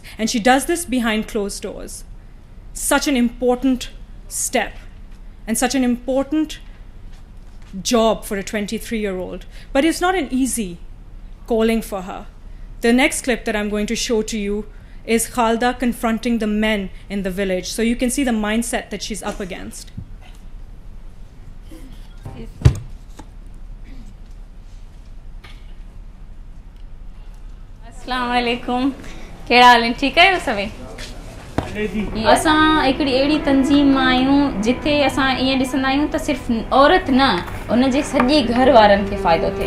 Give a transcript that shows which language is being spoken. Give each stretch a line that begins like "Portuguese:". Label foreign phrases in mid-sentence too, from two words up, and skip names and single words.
English: And she does this behind closed doors. Such an important step and such an important job for a 23-year-old. But it's not an easy calling for her. The next clip that I'm going to show to you is Khalda confronting the men in the village, so you can see the mindset that she's up against.
Arabic: السلام علیکم,
Sindhi: कहिड़ा हाल आहिनि? ठीकु आहियो सभई? असां हिकिड़ी अहिड़ी तंज़ीम मां आहियूं जिथे असां ईअं ॾिसंदा आहियूं त सिर्फ़ु औरत न, उनजे सॼे घर वारनि खे फ़ाइदो थिए।